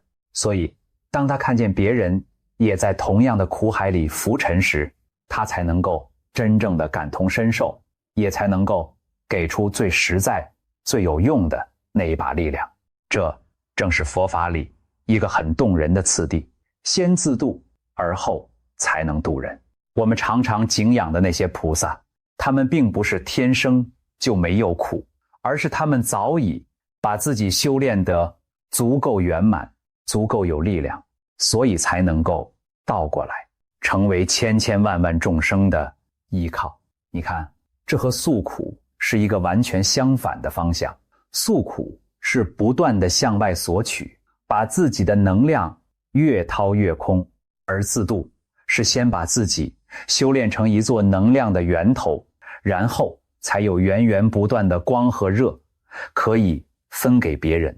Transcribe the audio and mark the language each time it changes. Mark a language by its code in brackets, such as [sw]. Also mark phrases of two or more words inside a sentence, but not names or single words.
[zh] 所以當他看見別人也在同樣的苦海裡浮沉時，他才能夠真正的感同身受，也才能夠給出最實在最有用的那一把力量。這正是佛法裡一個很動人的次第，先自度，而後才能度人。我們常常敬仰的那些菩薩，他們並不是天生就沒有苦，而是他們早已把自己修煉得足夠圓滿，足夠有力量，所以才能夠倒過來成為千千萬萬眾生的依靠。你看，這和訴苦是一個完全相反的方向。訴苦是不斷地向外索取，把自己的能量越掏越空，而自度是先把自己修煉成一座能量的源頭，然後才有源源不斷的光和熱可以分給別人。